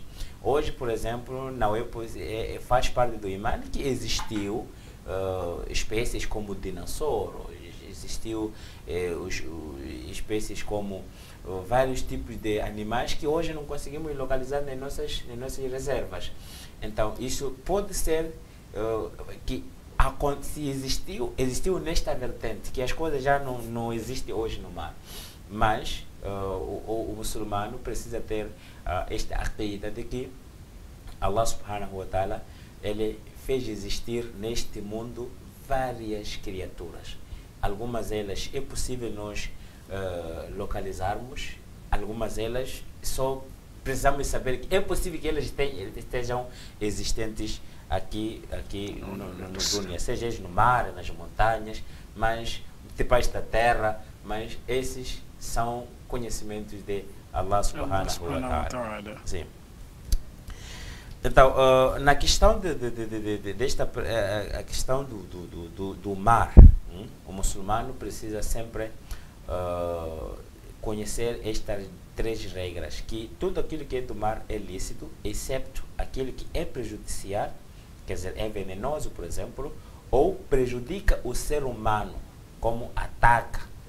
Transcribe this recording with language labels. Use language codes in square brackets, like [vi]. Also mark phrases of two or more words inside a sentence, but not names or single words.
[pt] Hoje, por exemplo, faz parte do imã que existiu espécies como o dinossauro, existiu espécies como vários tipos de animais que hoje não conseguimos localizar nas nossas reservas. Então, isso pode ser que se existiu nesta vertente, que as coisas já não existem hoje no mar. Mas o muçulmano precisa ter esta aqida de que [ar] الله سبحانه وتعالى, [pt] ele fez existir neste mundo várias criaturas. Algumas delas é possível nós localizarmos, algumas delas só precisamos saber que é possível que elas estejam existentes aqui no dunya, seja no mar, nas montanhas, mas debaixo da terra, mas esses são conhecimentos de [ar] الله سبحانه وتعالى. [pt] Sim. Então, na questão a questão do mar, o muçulmano precisa sempre conhecer estas 3 regras, que tudo aquilo que é do mar é lícito, exceto aquilo que é prejudicial, quer dizer, é venenoso, por exemplo, ou prejudica o ser humano, como ataca,